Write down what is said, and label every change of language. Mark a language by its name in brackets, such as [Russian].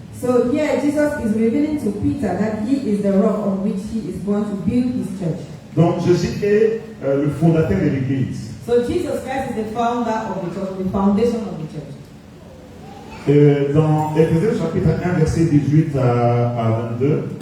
[English] So here Jesus is revealing to Peter that he is the rock on which he is going to build his church. [French] Donc Jésus est le fondateur de l'église. [English] So Jesus Christ is the founder of the church, the foundation of the church. [French] Dans Éphésiens chapitre 1, verset 18 à 22,